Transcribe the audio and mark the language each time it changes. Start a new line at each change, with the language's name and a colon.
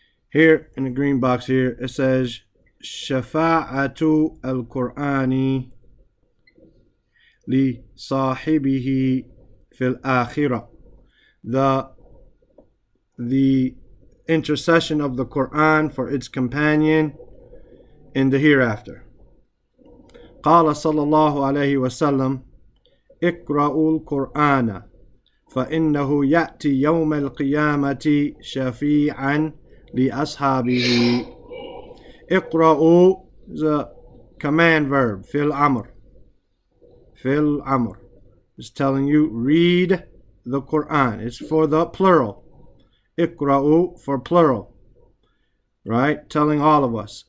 English: Here in the green box here it says Shafa'atu al-Qur'ani li sahibihi fil akhirah. The intercession of the Qur'an for its companion in the hereafter.
Arabic: قال صلى الله عليه وسلم اقرأوا القرآن فإنه يأتي يوم القيامة شفيعا لأصحابه.
English: اقرأوا is a command verb, fil amr. Fil amr is telling you read the Quran. It's for the plural. Iqra'u for plural. Right? Telling all of us.